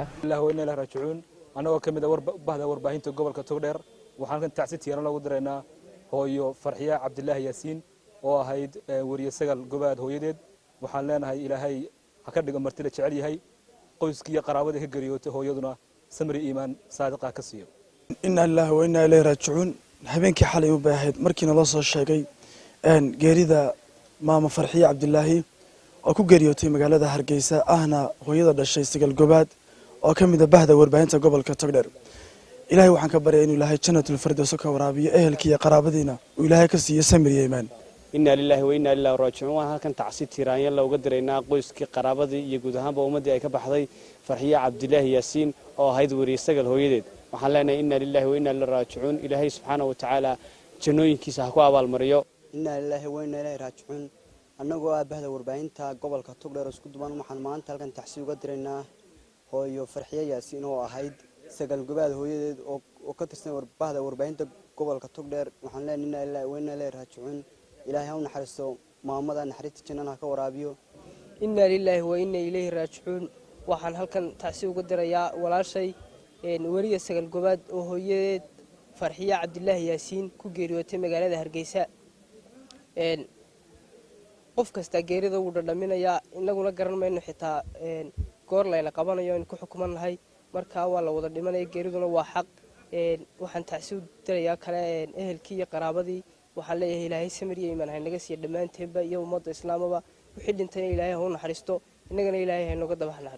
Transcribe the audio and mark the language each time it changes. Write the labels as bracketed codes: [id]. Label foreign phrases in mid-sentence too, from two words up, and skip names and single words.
[ar] لله وإنا إليه راجعون [so] anagoo kamid ah bahda warbaahinta gobolka Togdheer waxaan kan tacsiin tiiraan lagu diranaa hooyo Farxiyo Cabdilaahi Yaasiin oo ahayd wariye Sagal Gobaad hooyadeed waxaan leenahay ilaahay ha ka dhigo martida jecel yahay qoyskii iyo qaraabadii ka geeriyootay hooyaduna samri iimaan saadiqa ka siiyo [ar] إنا لله وإنا إليه راجعون [so] habeenkii xalay u baahayd markiina loo soo sheegay geerida maama Farxiyo Cabdilaahi oo ku geeriyootay magaalada Hargeysa ahna hooyada dhashay Sagal Gobaad oo kamid ah bahda warbaahinta gobolka Togdheer ilaahay waxaan ka baryaa inuu ilaahay [ar] جنة الفردوس [so] ka waraabiyo ehelkii iyo qaraabadiina uu ilaahay ka siiyo samriye iimaan [ar] إنا لله وإنا إليه راجعون [so] waxaan halkan tacsiid tiiraanya la uga diraynaa qoyskii qaraabadii iyo guud ahaanba ummadii ay ka baxday Farxiyo Cabdilaahi Yaasiin oo ahayd wariye Sagal hooyadeed waxaan leenahay [ar] إنا لله وإنا إليه راجعون [so] ilaahay [ar] سبحانه وتعالى [so] jannooyinkiisa ha ku abaalmariyo [ar] إنا لله وإنا إليه راجعون [so] annagoo ah bahda warbaahinta gobolka Togdheer isku duban waxaan maanta halkan tacsiid uga diraynaa hooyo Farxiyo Yaasiin oo ahayd Sagal Gobaad hooyadeed oo ka tirsan bahda warbaahinta gobolka Togdheer waxaan leenahay [ar] إنا لله وإنا إليه راجعون [so] ilaahay ha u naxariisto maamada naxariista jannada ka waraabiyo [ar] إنا لله وإنا إليه راجعون [so] waxaan halkan tacsiin uga dirayaa walaashay wariye Sagal Gobaad oo hooyadeed Farxiyo Cabdilaahi Yaasiin ku geeriyootay magaalada Hargeysa qof kasta geerida uu dhadhaminayaa inaguna garan mayno xitaa goor layna qabanayo in ku xukumanahay marka waa la wada dhimanay geeriduna waa xaq waxaan tacsiid dirayaa kale ehelkii iyo qaraabadii waxaan leeyahay ilaahay samriye iimaan haynaga siiyo dhamaanteedba iyo ummadda islaamaba wixii dhintay ilaahay ha u naxariisto inagana ilaahay ha nooga dabaxnaa